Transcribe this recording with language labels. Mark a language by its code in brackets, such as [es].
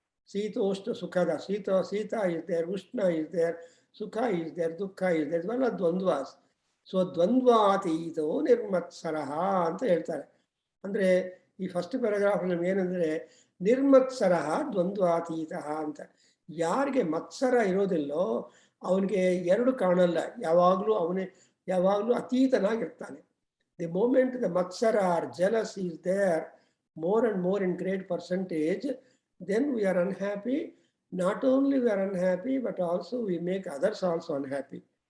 [sa] Sita Ushna Sukhada. [en] Sita is there, Ushna is there, Sukha is there, Dukkha is there. Well, dvandvas. [kn] So [sa] dvandvatito nirmatsaraha [kn] ಅಂತ ಹೇಳ್ತಾರೆ. ಅಂದ್ರೆ ಈ first paragraph ಅಲ್ಲಿ ಏನಂದ್ರೆ, [sa] ನಿರ್ಮತ್ಸರಹ ದ್ವಂದ್ವಾತೀತಃ [kn] ಅಂತ. ಯಾರಿಗೆ ಮತ್ಸರ ಇರೋದಿಲ್ಲೋ ಅವನಿಗೆ 2 ಕಾಣಲ್ಲ, ಯಾವಾಗಲೂ ಅತೀತನಾಗಿರ್ತಾನೆ. [en] The moment the ಮತ್ಸರ or jealous is there more and more in great percentage, then we are unhappy. not only we are unhappy, but also we make others also unhappy.